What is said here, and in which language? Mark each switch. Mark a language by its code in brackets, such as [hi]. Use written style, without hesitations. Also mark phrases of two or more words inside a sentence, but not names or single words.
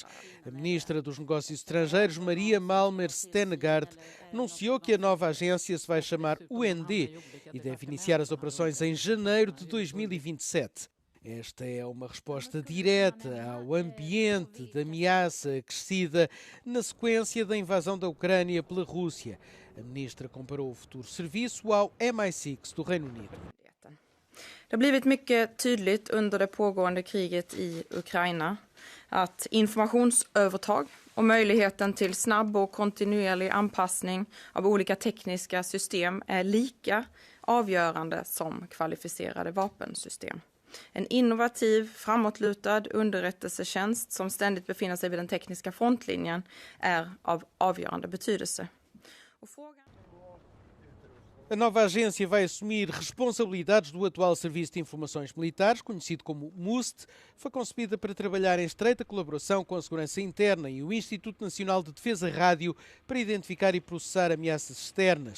[pt] A ministra dos Negócios Estrangeiros, Maria Malmer Stenegaard, anunciou que a nova agência se vai chamar UND e deve iniciar as operações em janeiro de 2027. Esta é uma resposta direta ao ambiente de ameaça acrescida na sequência da invasão da Ucrânia pela Rússia. A ministra comparou o futuro serviço ao MI6 do Reino Unido. [sv] Det har blivit mycket tydligt under det pågående kriget i Ukraina att informationsövertag och möjligheten till snabb och kontinuerlig anpassning av olika tekniska system är lika avgörande som kvalificerade vapensystem. En innovativ, framåtlutad underrättelsetjänst som ständigt befinner sig vid den tekniska frontlinjen är av avgörande betydelse. [pt] A nova agência vai assumir responsabilidades do atual Serviço de Informações Militares, conhecido como MUST. Foi concebida para trabalhar em estreita colaboração com a Segurança Interna e o Instituto Nacional de Defesa Rádio para identificar e processar ameaças externas.